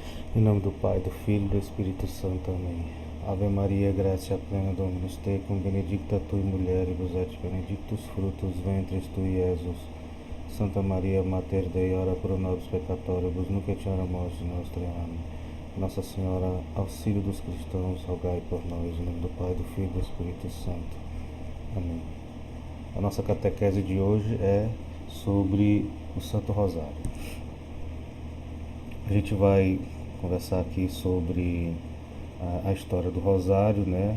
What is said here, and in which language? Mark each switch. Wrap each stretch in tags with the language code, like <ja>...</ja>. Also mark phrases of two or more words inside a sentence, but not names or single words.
<pt>Em nome do Pai, do Filho e do Espírito Santo. Amém.</pt> <la>Ave Maria, gratia plena, Dominus tecum, benedicta tui mulieribus et benedictus fructus ventris tui, Iesus. Santa Maria, Mater Dei, ora pro nobis peccatoribus, nunc et hora mortis nostre.</la> <pt>Amém. Nossa Senhora, auxílio dos cristãos, rogai por nós. Em nome do Pai, do Filho e do Espírito Santo. Amém. A nossa catequese de hoje é sobre o Santo Rosário. A gente vai conversar aqui sobre a história do Rosário, né?</pt>